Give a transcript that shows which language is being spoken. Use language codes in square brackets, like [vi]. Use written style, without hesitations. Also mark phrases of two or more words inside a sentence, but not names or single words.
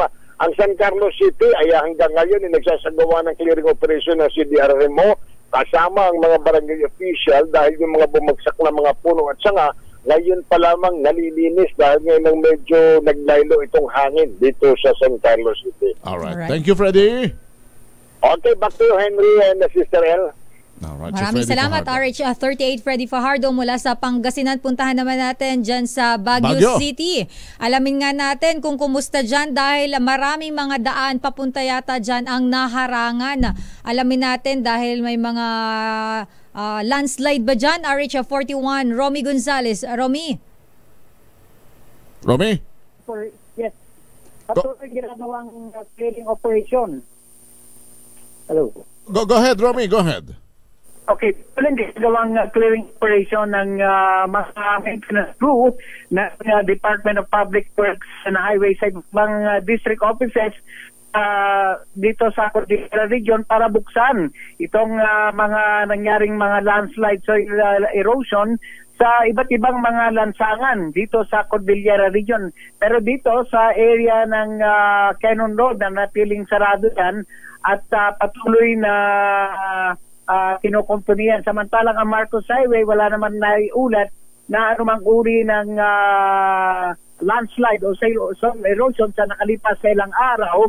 [tl] Ang San Carlos City ay hanggang ngayon nagsasagawa ng [en] clearing operation [tl] ng CDRMO kasama ang mga barangay official dahil yung mga bumagsak na mga puno at sanga ngayon pa lamang nalilinis dahil ngayon medyo naglaylo itong hangin dito sa San Carlos City. [en] Alright. Thank you, Freddy. Okay, back to you, Henry and Sister El. [tl] Maraming salamat, RH38 Freddy Fajardo mula sa Pangasinan. Puntahan naman natin dyan sa Baguio City. Alamin nga natin kung kumusta dyan dahil maraming mga daan papunta yata dyan ang naharangan. Alamin natin dahil may mga landslide ba dyan? RH41, Romy Gonzales. Romy? Yes. Patuloy ginagawang [en] clearing operation. Hello. Go ahead, Romy. Go ahead. [tl] Okay, tuloy ginagawang [en] clearing operation [tl] ng mga [en] maintenance crew [tl] ng Department of Public Works and Highway sa mga [en] district offices [tl] dito sa Cordillera Region para buksan itong mga nangyaring mga [en] landslide soil erosion [tl] sa iba't ibang mga lansangan dito sa Cordillera Region. Pero dito sa area ng Cannon Road na natiling sarado yan at patuloy na kinukumpunihan. Samantalang ang Marcos Highway, wala naman naiulat na anumang uri ng landslide o [en] soil erosion [tl] sa nakalipas sa ilang araw.